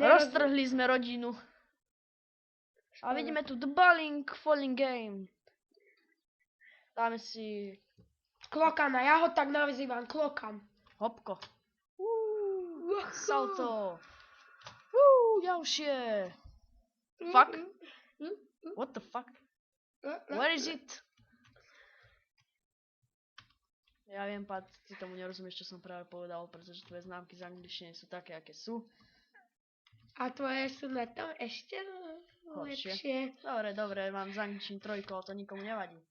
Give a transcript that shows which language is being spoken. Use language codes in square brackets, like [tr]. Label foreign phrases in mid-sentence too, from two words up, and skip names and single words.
[sk] Roztrhli sme rodinu. A vidíme tu The Bowling Falling Game. Dáme si Klokana, ja ho tak nazývam, Klokan. hopko. Salto. Ďalšie. Fuck. [en] What the fuck? Where is it? [sk] Ja viem, Pat, ty tomu nerozumieš, čo som práve povedal, pretože tvoje známky z angličtiny sú také, aké sú. A tvoje sú na tom ešte lepšie. Dobre, mám z angličtiny 3, ale to nikomu nevadí.